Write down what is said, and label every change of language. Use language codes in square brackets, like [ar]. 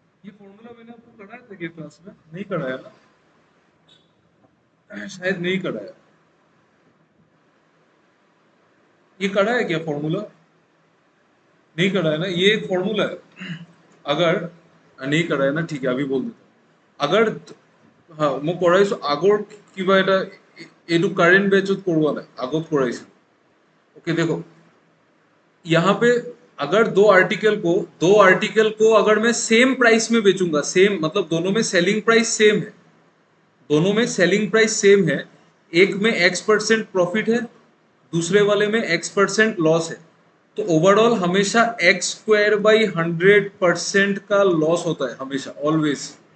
[hi] ये फॉर्मूला मैंने आपको कराया था क्या क्लास में? नहीं कराया ना? शायद नहीं कराया। ये करा है क्या फॉर्मूला? नहीं करा है ना? ये एक फॉर्मूला है। अगर नहीं करा है ना, ठीक है, अभी बोल देता हूँ। अगर हाँ मैं [as] कराइছো আগৰ কিবা এটা এইটো কারেন্ট বেচত কৰোৱা নাই, আগত কৰাইছো। [hi] ओके देखो, यहाँ पे अगर दो आर्टिकल को अगर मैं सेम प्राइस में बेचूंगा, सेम मतलब दोनों में सेलिंग प्राइस सेम है, दोनों में सेलिंग प्राइस सेम है, एक में x% प्रॉफिट है, दूसरे वाले में x% लॉस है, तो ओवरऑल हमेशा x²/100% का लॉस होता है, हमेशा, ऑलवेज।